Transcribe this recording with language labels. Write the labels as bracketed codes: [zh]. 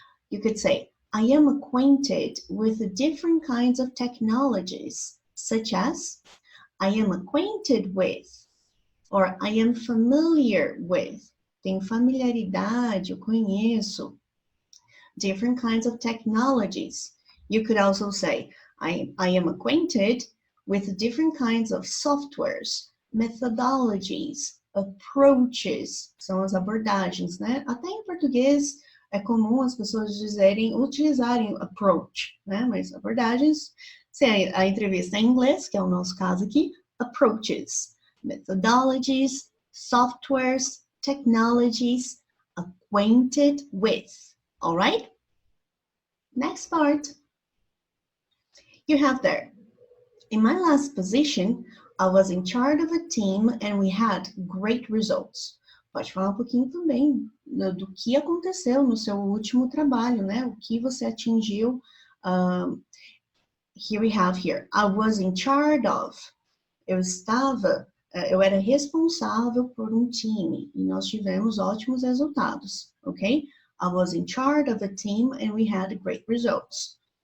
[en] You could say, I am acquainted with different kinds of technologies, such as, I am acquainted with, or I am familiar with. [pt] Tenho familiaridade, eu conheço. [en] Different kinds of technologies. You could also say, I am acquainted with different kinds of softwares, methodologies, approaches, [pt] são as abordagens, né? Até em português é comum as pessoas utilizarem approach, né? Mas abordagens, se a entrevista é em inglês, que é o nosso caso aqui, [en] approaches, methodologies, softwares, technologies, acquainted with. All right? Next part. You have there. In my last position, I was in charge of a team and we had great results. [pt] Pode falar pouquinho também do que aconteceu no seu último trabalho, né? O que você atingiu. [en] Here we have here. I was in charge of. [pt] Eu era responsável por um time e nós tivemos ótimos resultados, ok? [en] I was in charge of a team and we had great results.